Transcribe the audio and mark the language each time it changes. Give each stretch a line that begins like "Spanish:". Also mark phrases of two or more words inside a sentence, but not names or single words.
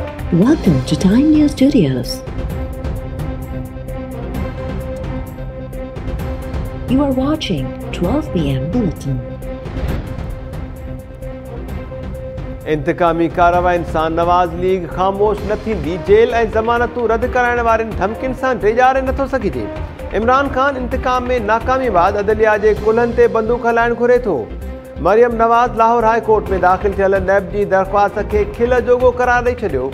English: Welcome to Time News Studios. You are watching 12 p.m. Bulletin.
Sindhi: इंतकामी कार्रवाई सां नवाज़ लीग ख़ामोश न थींदी। जेल ऐं ज़मानतूं रद्द कराइण वारनि धमकियुनि सां ड्रेजारे नथो सघिजे। इमरान खान इंतकाम में नाकामी बाद अदलिया जे कुल्हनि ते बंदूक हलाइण घुरे थो। मरियम नवाज़ लाहौर हाई कोर्ट में दाख़िल थियल नैब जी दरख़्वास्त खे खिल जोॻो करार ॾेई छॾियो।